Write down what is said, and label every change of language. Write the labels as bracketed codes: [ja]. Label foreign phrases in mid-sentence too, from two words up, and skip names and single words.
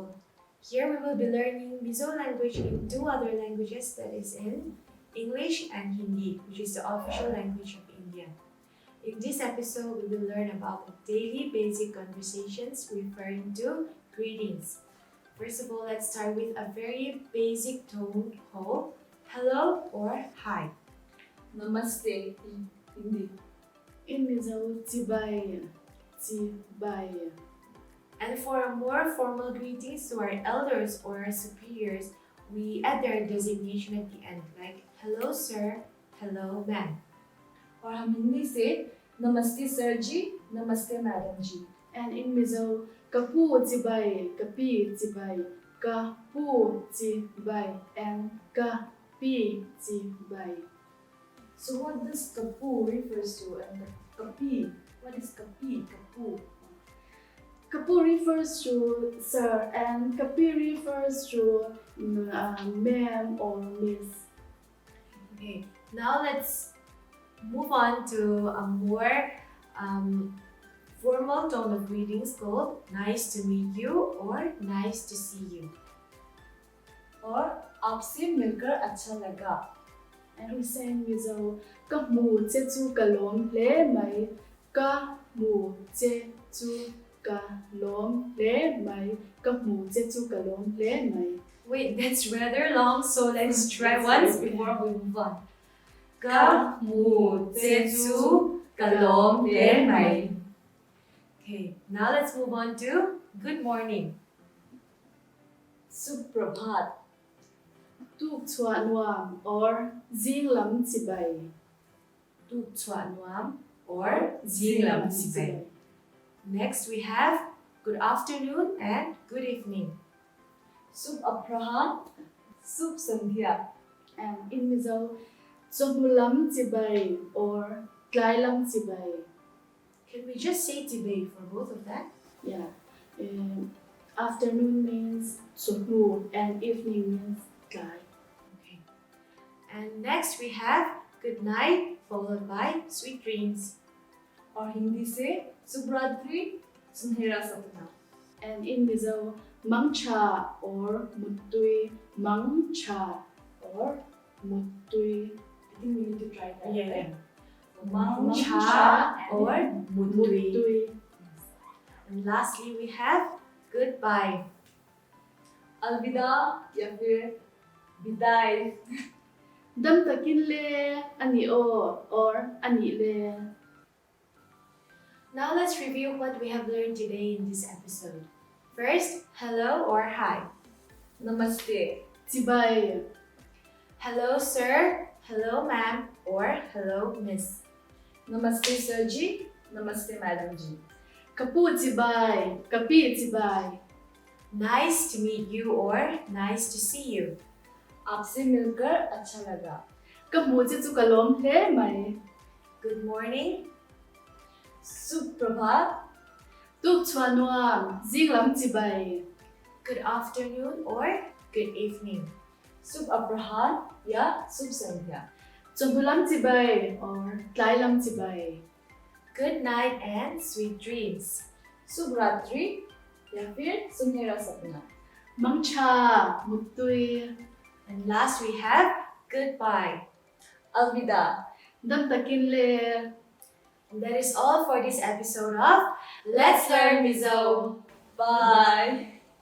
[en] Here we will be learning Mizo language in two other languages, that is in English and Hindi, which is the official language of India. In this episode, we will learn about the daily basic conversations referring to greetings. First of all, let's start with a very basic tone called hello or hi. Namaste in Hindi. In Mizo, Tibai. And for a more formal greetings to our elders or our superiors, we add their designation at the end, like hello sir, hello ma'am. [hi] Or हम हिंदी से नमस्ते सर जी, नमस्ते मैडम जी. [en] And in Mizo, [lus] Kapu Tibai, Kapi Tibai, Kapu Tibai, and Kapi Tibai. [en] So what does kapu refers to and kapi? What is kapi? Kapu. Kapu refers to sir and Kapi refers to ma'am or miss. Okay, now let's move on to a more formal tone of greetings called nice to meet you or nice to see you. [hi] और आपसे मिलकर अच्छा लगा. [en] And we say in Mizo, [lus] Kamu Tsetu Kalom Le Mai, Kamu Tsetu Kalom Le Mai, Kamu Tsetu Kalom Le Mai. [en] Wait, that's rather long, so let's try once before we move on. [lus] Ka mu tsetsu kalom le mai. [en] Okay, now let's move on to good morning. [hi] Suprabhat. [lus] Tuk Chua Nuam or Zinglam Tibai. Tuk Chua Nuam or Zinglam Tibai. [en] Next we have good afternoon and good evening. [hi] शुभ अपराह्न. शुभ संध्या. [en] And in Mizo, [lus] Zomulam Tibai or Tlailam Tibai. [en] Can we just say Tibai for both of that? Yeah. Afternoon means Zomu and evening means Tlai. Okay. And next we have good night followed by sweet dreams. [hi] और हिंदी से शुभरात्रि सुनहरा सपना. [en] And in Mizo, [lus] Mangcha or Mutui, Mangcha or Mutui. [en] I think we need to try that. Yeah. Right? [lus] Mangcha or Mutui. Mutui. [en] And lastly we have goodbye. [hi] अलविदा या फिर विदाई. [lus] Dam takin le ani o or ani le. [en] Now let's review what we have learned today in this episode. First, hello or hi. [hi] Namaste. [lus] Tibai. [en] Hello sir, hello ma'am, or hello miss. [hi] नमस्ते सर जी. नमस्ते मैडम जी. [lus] Kapu tibai. Kapi tibai. [en] Nice to meet you or nice to see you. [hi] आपसे मिलकर अच्छा लगा. [lus] Kamu Tsetu Kalom Le Mai. [en] Good morning. [hi] सुप्रभात. [lus] Tuk Chua Nuam. Zinglam Tibai. [en] Good afternoon or good evening. [hi] शुभ अपराह्न या शुभ संध्या. [lus] Zomulam Tibai or Tlailam Tibai. [en] Good night and sweet dreams. [hi] शुभ रात्रि या फिर सुनहरा सपना. [lus] Mangcha Mutui. [en] And last we have goodbye. [hi] अलविदा. [lus] Dam takin le. [en] And that is all for this episode of Let's Learn Mizo. Bye.